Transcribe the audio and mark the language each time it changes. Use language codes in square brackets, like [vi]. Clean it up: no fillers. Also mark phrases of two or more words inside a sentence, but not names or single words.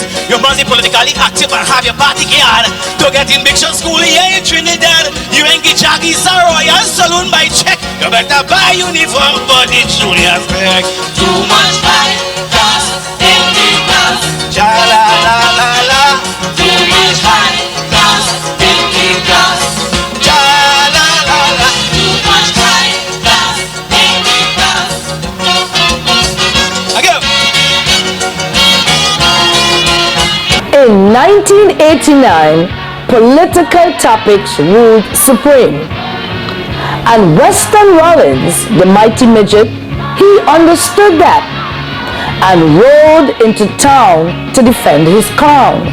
[en] You must be politically active and have your party card to get in big shot school here in Trinidad. You ain't get Jackie Royal Saloon by check. You better buy uniform for the junior spec. Too much high class in the class. Cha-la-la-la-la. Too much high class in the class. Cha-la-la-la. Too much high class in the class. I go. In 1989, political topics ruled supreme. And Weston Rollins, the mighty midget, he understood that and rode into town to defend his crown.